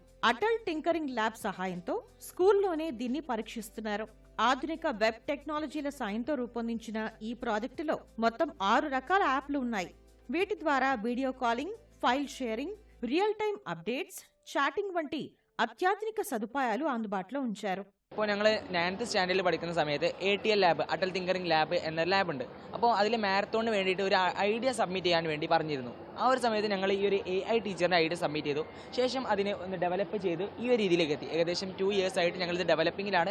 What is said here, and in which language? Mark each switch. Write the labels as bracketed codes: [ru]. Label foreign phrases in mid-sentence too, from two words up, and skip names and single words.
[te] అటల్ టింకరింగ్ ల్యాబ్ సహాయంతో స్కూల్లోనే దీన్ని పరీక్షిస్తున్నారు. ఆధునిక వెబ్ టెక్నాలజీల సాయంతో రూపొందించిన ఈ ప్రాజెక్టులో మొత్తం 6 రకాల యాప్లు ఉన్నాయి. వీటి ద్వారా వీడియో కాలింగ్, ఫైల్ షేరింగ్, రియల్ టైం అప్డేట్స్, చాటింగ్ వంటి అత్యాధునిక సదుపాయాలు అందుబాటులో ఉంచారు. [ml] ഇപ്പോൾ ഞങ്ങൾ 9th സ്റ്റാൻഡേർഡിൽ പഠിക്കുന്ന സമയത്ത് ATL ലാബ്, അട്ടൽ ടിങ്കറിംഗ് ലാബ് എന്ന ലാബുണ്ട്. അപ്പോൾ അതിൽ മാരത്തോണിന് വേണ്ടിയിട്ട് ഒരു ഐഡിയ സബ്മിറ്റ് ചെയ്യാൻ വേണ്ടി പറഞ്ഞിരുന്നു. ആ ഒരു സമയത്ത് ഞങ്ങൾ ഈ ഒരു AI ടീച്ചറിൻ്റെ ഐഡിയ സബ്മിറ്റ് ചെയ്തു. ശേഷം അതിനെ ഒന്ന് ഡെവലപ്പ് ചെയ്ത് ഈ ഒരു രീതിയിലേക്ക് എത്തി. ഏകദേശം 2 years ആയിട്ട് ഞങ്ങളിത് ഡെവലപ്പിങ്ങിലാണ്.